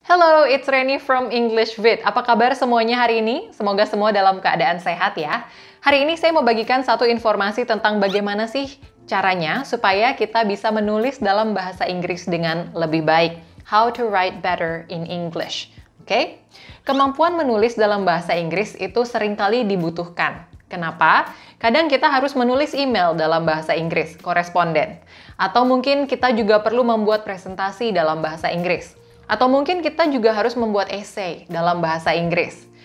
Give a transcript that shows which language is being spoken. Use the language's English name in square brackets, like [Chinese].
[English] Hello, it's Reni from English Vid. [Indonesian] Apa kabar semuanya hari ini? Semoga semua dalam keadaan sehat ya. Hari ini saya mau bagikan satu informasi tentang bagaimana sih caranya supaya kita bisa menulis dalam bahasa Inggris dengan lebih baik. [English] How to write better in English. Oke? [Indonesian] Kemampuan menulis dalam bahasa Inggris itu seringkali dibutuhkan. Kenapa? Kadang kita harus menulis email dalam bahasa Inggris, koresponden. Atau mungkin kita juga perlu membuat presentasi dalam bahasa Inggris. Atau mungkin kita juga harus membuat essay dalam bahasa Inggris.